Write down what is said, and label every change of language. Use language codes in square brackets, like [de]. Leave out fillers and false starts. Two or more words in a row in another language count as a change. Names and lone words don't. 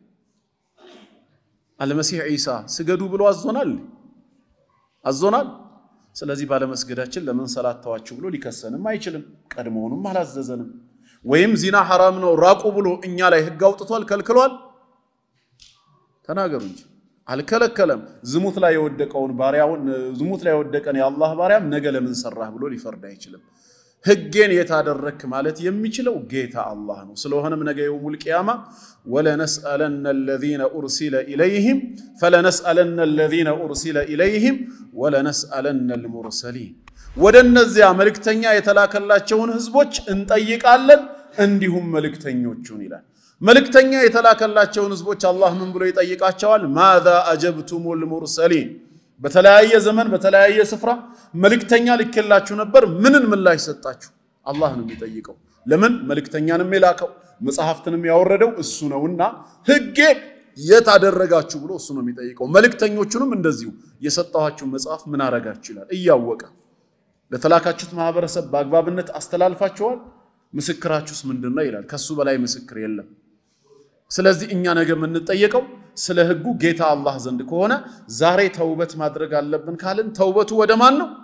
[am] አልመሲህ ኢሳ ስገዱ ብሎ አዞናል ስለዚህ ባለ መስገዳችን ለምን ሰላት ተዋችሁ ብሎ ሊከሰንም አይችልም ቀድሞውንም አላዘዘንም ወይም ዚና حرام ነው ራቁ ብሎ እኛ ላይ ህግ አውጥቷል ከልክሏል ተናገሩ እንጂ አልከለከለም ዝሙት ላይ የወደቀውን ባሪያውን ዝሙት ላይ የወደቀን የአላህ ባሪያም ነገ ለምን ሰራህ ብሎ ሊፈርድ አይችልም ህጌን የታደረክ ማለት የሚችለው ጌታ አላህ ነው ስለሆነም ነገ [ar] يوم القيامة ولنسألن الذين ارسل اليهم فلنسالن الذين ارسل اليهم ولنسالن المرسلين [am] ወደነዚያ መልእክተኛ የተላከላቸውን ህዝቦች እንጠይቃለን እንዲሁም መልእክተኞቹን ይላል መልእክተኛ የተላከላቸውን ህዝቦች አላህ ምን ብሎ ይጠይቃቸዋል [ar] ماذا اجبتم المرسلين [am] በተለያየ ዘመን በተለያየ ስፍራ መልእክተኛ ልከላችሁ ነበር ምንን ምላሽ ሰጣችሁ አላህ ነው የሚጠይቀው ለምን መልእክተኛንም የላከው መጽሐፍትንም ያወረደው እሱ ነውና ህጌ የታደረጋችሁ ብሎ እሱ ነው የሚጠይቀው መልእክተኞቹንም እንደዚሁ የሰጣችሁ መጽሐፍ ምን አረጋችሁ ይላል እያወቀ ለተላካችሁት ማህበረሰብ በአግባብነት አስተላልፋችኋል ምስክራችሁስ ምንድነው ይላል ከሱ በላይ ምስክር የለም ስለዚህ እኛ ነገ ምን እንጠየቀው ስለ ህጉ ጌታ አላህ ዘንድ ከሆነ ዛሬ ተውበት ማድረግ አለብን ካልን ተውበቱ ወደ ማን